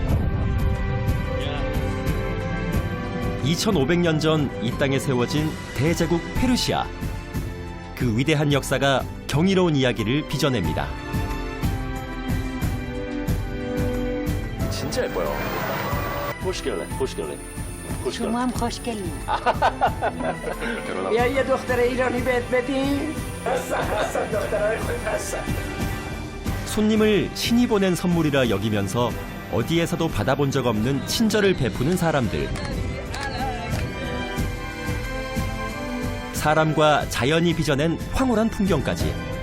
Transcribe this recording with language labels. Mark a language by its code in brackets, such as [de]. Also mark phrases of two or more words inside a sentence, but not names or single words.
[ko] 2500년 전 이 땅에 세워진 대제국 페르시아. 그 위대한 역사가 경이로운 이야기를 빚어냅니다. 진짜 예뻐요. [fa] خوشگله. شما هم خوشگلین. بیا یه دختر ایرانی بهت بدیم. [ko] 손님을 신이 보낸 선물이라 여기면서 어디에서도 받아본 적 없는 친절을 베푸는 사람들. 사람과 자연이 빚어낸 황홀한 풍경까지.